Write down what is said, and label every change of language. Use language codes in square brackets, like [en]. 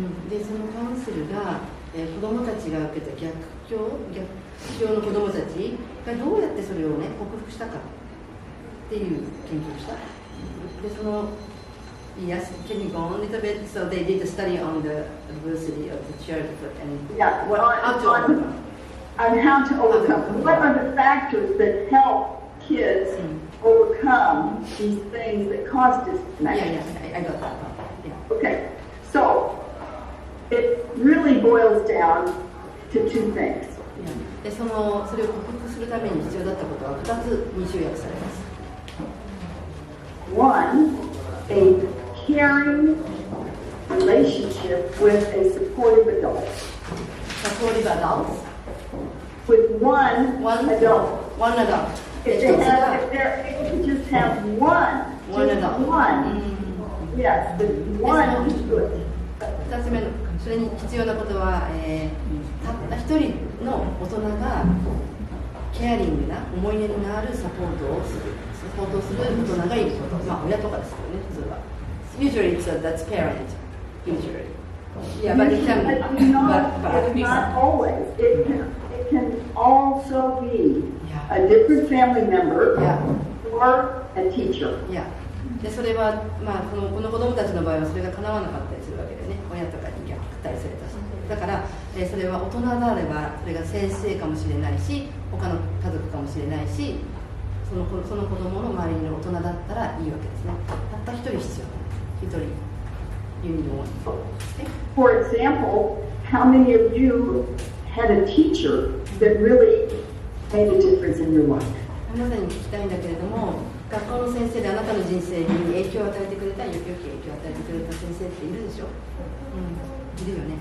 [ja] でそのカウンセルが、子どもたちが受けた逆境の子どもたちがどうやってそれをね克服したかっていう研究をした。でその [en] Yes, can you go on a little bit? So they did a study on the adversity of the child and Yeah, how to overcome. On how to overcome. What are the factors that help kids overcome these things that cause disconnection? Yeah, I got that. Yeah. Okay, so it really boils down to two things. [ja] でそれを克服するために必要だったことは2つに集約されます。 [en] One, a caring relationship with a supportive adult. Supportive adults? With one adult. One adult. If they're able to just have one adult. One. Yes, but one is good. [ja] 2つ目のそれに必要なことは、たった一人の大人がケアリングな思いやりのあるサポートをする大人がいること、まあ親とかですよね普通は。 [en] Usually that's parent. Usually. Yeah, but it can be. Not always. It can also be a different family member or a teacher. Yeah. [ja] でそれは、まあ、この子どもたちの場合はそれが叶わなかったりするわけでね親とかに虐待されたしだから、それは大人であればそれが先生かもしれないし他の家族かもしれないしその子供の周りの大人だったらいいわけですねたった一人必要一人 [en] You need one. For example, how many of you had a teacher that really made a difference in your life? [ja] あなたに聞きたいんだけれども学校の先生であなたの人生に影響を与えてくれた良き影響を与えてくれた先生っているでしょ、いるよね。